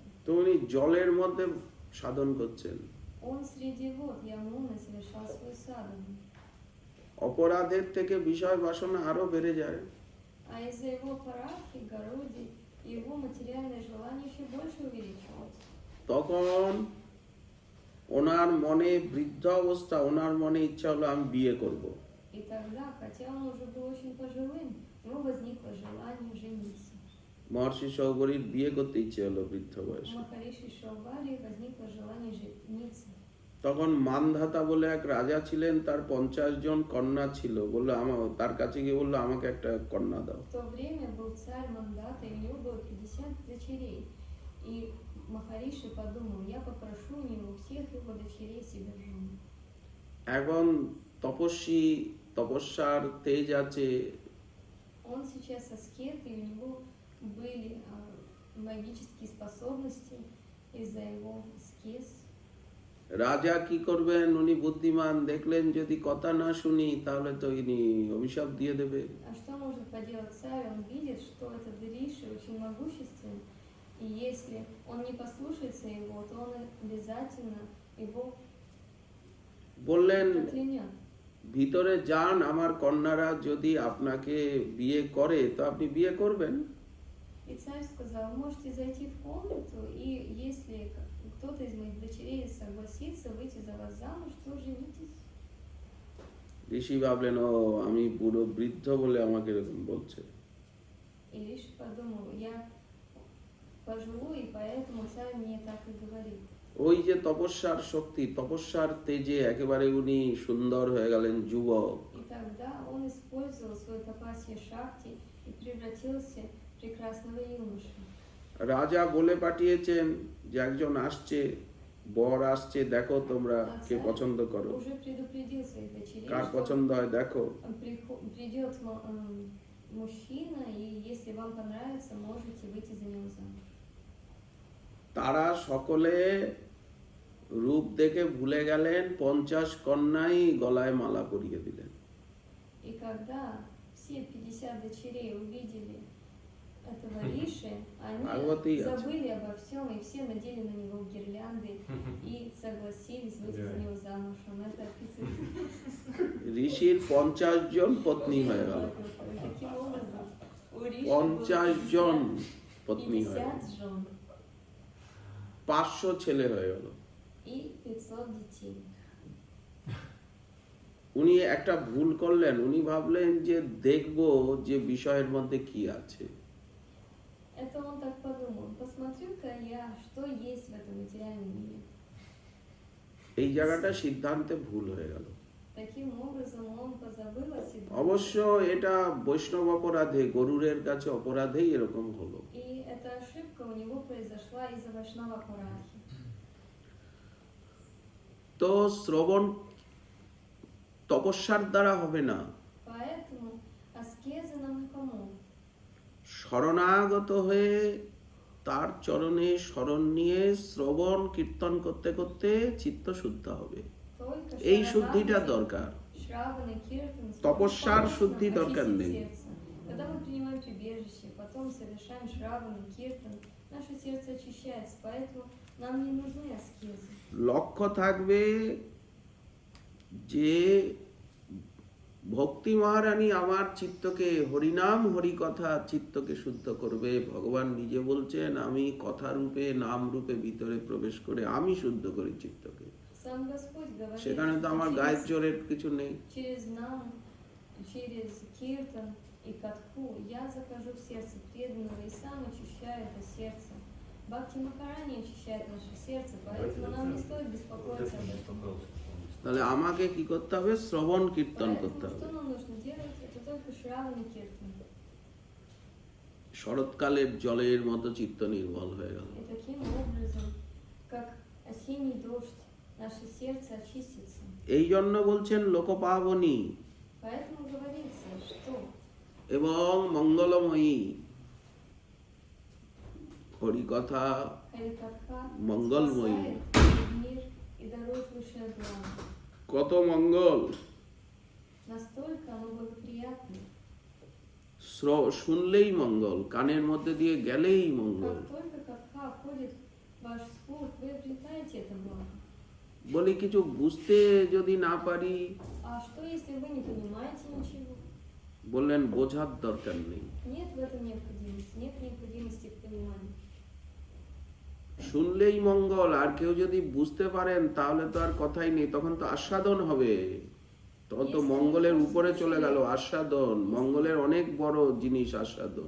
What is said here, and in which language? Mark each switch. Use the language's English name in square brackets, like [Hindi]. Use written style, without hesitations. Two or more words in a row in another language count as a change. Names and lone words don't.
[Bangla] তো উনি জলের মধ্যে সাধন করছেন, [Russian] Он среди вод Ямуны совершал свой садхану. [Bangla] অপরাধের থেকে বিষয় বাসনা আরো বেড়ে যায়। [Russian] А из-за его парахи, Гаруди, его материальное желание еще больше увеличивалось. [Bangla] তখন ওনার মনে বৃদ্ধ অবস্থা, ওনার মনে ইচ্ছা হলো আমি বিয়ে করব। [Russian] И тогда, хотя он уже был очень пожилым, у него возникло желание жениться. [Bangla] মহর্ষি সৌভরীর বিয়ে করতে ইচ্ছে হলো বৃদ্ধ [Russian] У [Bangla] বয়সে। [Russian] Махариши Шаубари возникло желание жениться. [Bangla] তখন মানধাতা বলে এক রাজা ছিলেন, তার 50 জন কন্যা ছিল। বললো তার কাছে গিয়ে বললো আমাকে একটা কন্যা দাও। [Russian] В то время был царь Мандата, и у него было 50 дочерей. И Махариши подумал, я попрошу у него всех его дочерей себе в жены. [Bangla] এখন তপস্যার তেজ আছে, [Russian] Он сейчас аскет, и у него были магические способности из-за его аскез. [Bangla] রাজা কি করবেন? উনি বুদ্ধিমান, দেখলেন যদি কথা না শুনি তাহলে তো ইনি অভিশাপ দিয়ে দেবে। [Russian] А что может поделать царь? Он видит, что этот Риши очень могущественный, и если он не послушается его, то он обязательно его [Bangla] বললেন [Russian] проклянет. [Bangla] ভিতরে যান, আমার কন্যারা যদি আপনাকে বিয়ে করে তো আপনি বিয়ে করবেন। [Russian] И царь сказал, можете зайти в комнату, и если кто-то из моих дочерей согласится выйти за вас замуж, то женитесь. [Bangla] ঋষি ভাবলেন ও আমি বুড়ো বৃদ্ধ বলে আমাকে এরকম বলছে। [Russian] И Риши подумал, я пожилой, и поэтому царь мне так и говорит. [Bangla] ওই যে তপস্যার শক্তি, তপস্যার তেজে একেবারে উনি সুন্দর হয়ে গেলেন, যুবক। [Russian] И тогда он использовал свой [Sanskrit] तपस्या शक्ति [Russian] и превратился в прекрасного юношу. [Bangla] রাজা বলে পাঠিয়েছেন যে একজন আসছে, বর আসছে, দেখো তোমরা কে পছন্দ করো, [Russian] Уже предупредил своих дочерей, [Bangla] কার [Russian] что [Bangla] পছন্দ হয় দেখো। [Russian] придет мужчина, и если вам понравится, можете выйти за него замуж. [Bangla] তারা সকলে রূপ দেখে ভুলে গেলেন, 50 কন্যাই গলায় মালা পরিয়ে দিলেন। [Russian] И когда все 50 дочерей увидели этого Риши, они забыли обо всем, и все надели на него гирлянды и согласились выйти за него замуж. Он это описывает. [Bangla] ঋষির 50 জন পত্নী হয়ে গেল, [Russian] Таким образом, у Риши [Bangla] 50 জন [Russian] было [Bangla] পত্নী হয়ে গেল। [Russian] 50 жен. [Bangla] 500 ছেলে হয়ে গেল। [Russian] и 500 детей. [Bangla] উনি একটা ভুল করলেন, উনি ভাবলেন যে দেখবো যে বিষয়ের মধ্যে কি আছে। [Russian] Это он так подумал. Посмотрю-ка я, что есть в этом материальном мире. [Bangla] এই জায়গাটা সিদ্ধান্তে ভুল হয়ে গেল। [Russian] Таким образом, он позабыл о себе. [Bangla] অবশ্য এটা বৈষ্ণব অপরাধে, গরুরের কাছে অপরাধেই এরকম হলো। [Russian] И эта ошибка у него произошла из-за Вайшнава Парахи. [Bangla] তো শ্রবণ তপস্যার দ্বারা হবে না, [Russian] Поэтому аскезы нам не помогут. [Bangla] শরণাগত হয়ে তার চরণে শরণ নিয়ে শ্রবণ কীর্তন করতে করতে চিত্ত শুদ্ধ হবে। [Russian] Только [Bangla] এই শুদ্ধিটা [Russian] Шаранагати, [Bangla] দরকার। [Russian] Шравана, Киртан, [Bangla] তপস্যার [Russian] помогут [Bangla] শুদ্ধি [Russian] нам [Bangla] দরকার [Russian] очистить [Bangla] নেই। [Russian] сердце. Когда мы принимаем прибежище, потом совершаем Шравана, Киртан, наше сердце очищается, поэтому нам не нужны аскезы. [Bangla] লক্ষ্য থাকবে যে ভক্তি মহারানী আমার চিত্তকে, হরিনাম হরিকথা চিত্তকে শুদ্ধ করবে। ভগবান নিজে বলছেন, আমি কথা রূপে নাম রূপে ভিতরে প্রবেশ করে আমি শুদ্ধ করি চিত্তকে। [Russian] Сам Господь говорит, [Bangla] সেখানে তো আমার [Russian] что [Bangla] গায়ের জোরের কিছু নেই। [Russian] через нам, через Киртан и Катху я захожу в сердце преданного и сам очищаю это сердце. Бхакти Махарани очищает наше сердце, поэтому нам не стоит беспокоиться об этом. [Bangla] তাহলে আমাকে কি করতে হবে? শ্রবণ কীর্তন করতে [Russian] Поэтому [Bangla] হবে। [Russian] что нам нужно делать? Это только [Sanskrit] श्रवण कीर्तन. [Bangla] শরৎকালের জলের মতো চিত্ত নির্মল হয়ে গেল। [Russian] И таким образом, как осенний дождь, наше сердце очистится. [Bangla] এই জন্য বলছেন লোকপাবনী [Russian] Поэтому говорится, что [Bangla] এবং মঙ্গলময়ী হরিকথা [Russian] Харикатха [Bangla] मंगलमयी। [Russian] спасает мир и дарует высшее благо. [Bangla] কত মঙ্গল! [Russian] Настолько оно благоприятно. [Bangla] শুনলেই মঙ্গল, কানের মধ্যে দিয়ে গেলেই মঙ্গল। [Russian] Как только катха входит в ваш слух, вы обретаете это благо. [Bangla] বলি কিছু বুঝতে যদি না পারি, [Russian] А что, если вы не понимаете ничего? [Bangla] বললেন বোঝার দরকার নেই, [Russian] Нет в этом необходимости. Нет необходимости в понимании. [Bangla] শুনলেই মঙ্গল। আর কেউ যদি বুঝতে পারেন তাহলে তো আর কথাই নেই, তখন তো আস্বাদন হবে। তখন তো মঙ্গলের উপরে চলে গেল আস্বাদন। মঙ্গলের অনেক বড় জিনিস আস্বাদন।